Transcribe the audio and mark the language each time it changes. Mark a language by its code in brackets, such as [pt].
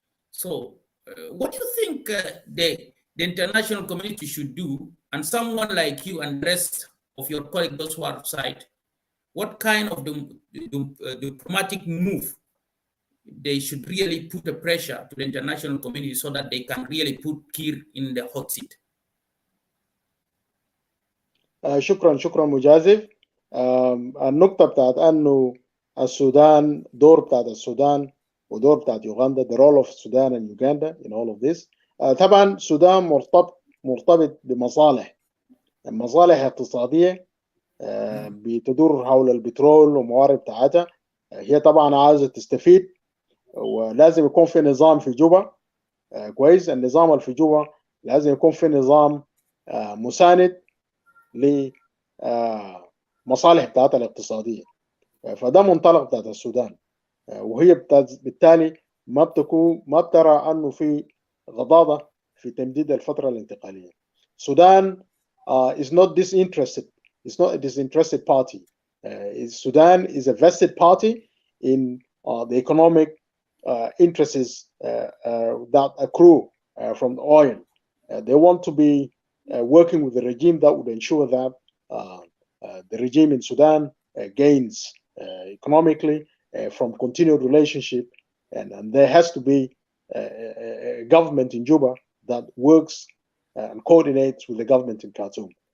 [en] So what do you think the international community should do, and someone like you and the rest of your colleagues, those who are outside, what kind of diplomatic move they should really put a pressure to the international community so that they can really put Kir in the hot seat? [ar] شكرا مجازف. النقطة بتاعت أنه السودان دور بتاعت السودان ودور بتاعت يوغندا, [en] the role of Sudan and Uganda in all of this. [ar] طبعا السودان مرتبط بمصالح اقتصادية بتدور حول البترول وموارد بتاعتها. هي طبعا عايزة تستفيد, ولازم يكون في نظام في جوبا كويس. النظام اللي في جوبا لازم يكون في نظام مساند لمصالح بتاعتها الاقتصادية. فده منطلق بتاعت السودان, وهي بالتالي ما بترى أنه في غضاضة في تمديد الفترة الانتقالية. [en] Sudan is not disinterested. It's not a disinterested party. Sudan is a vested party in the economic interests that accrue from the oil. They want to be working with the regime that would ensure that the regime in Sudan gains economically from continued relationship, and there has to be a government in Juba that works and coordinates with the government in Khartoum.